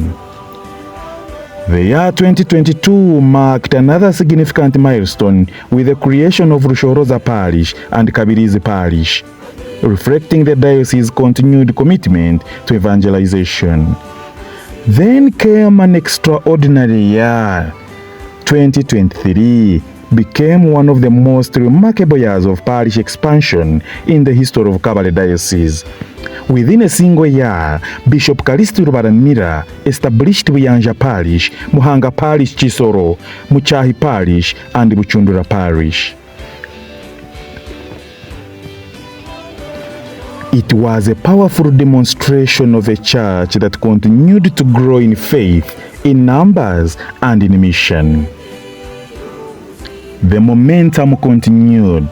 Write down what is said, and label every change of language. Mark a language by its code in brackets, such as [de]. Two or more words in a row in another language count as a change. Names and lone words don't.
[en] The year 2022 marked another significant milestone with the creation of Rushoroza Parish and Kabirizi Parish, reflecting the diocese's continued commitment to evangelization. Then came an extraordinary year. 2023 became one of the most remarkable years of parish expansion in the history of Kabale Diocese. Within a single year, Bishop Callist Rubaramira established Buyanja Parish, Muhanga Parish Chisoro, Muchahi Parish, and Buchundura Parish. It was a powerful demonstration of a church that continued to grow in faith, in numbers, and in mission. The momentum continued.